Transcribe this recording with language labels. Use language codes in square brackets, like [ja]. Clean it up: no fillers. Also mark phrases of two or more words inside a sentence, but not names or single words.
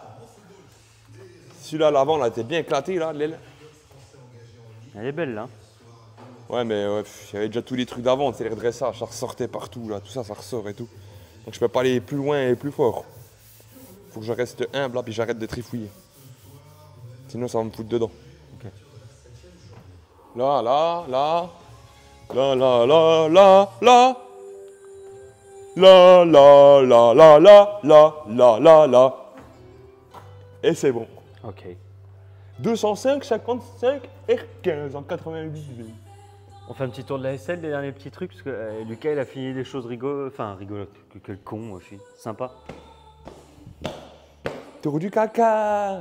[fr] Celui-là, l'avant, là, t'es bien éclaté là, l'aile. Elle est belle là. Ouais, mais ouais, il y avait déjà tous les trucs d'avant, c'est les redressages, ça ressortait partout là, tout ça, ça ressort et tout. Donc je peux pas aller plus loin et plus fort. Faut que je reste humble là, puis j'arrête de trifouiller. Sinon, ça va me foutre dedans. Ok. Là, là, là. Là, là, là, là, là. Là, là, là, là, là, là, là, là, là. Et c'est bon. Ok. 205, 55, R15 en 88 V. On fait un petit tour de la SL, des derniers petits trucs, parce que Lucas il a fini des choses rigolotes, enfin rigolotes, quel con aussi, sympa. Tour du caca.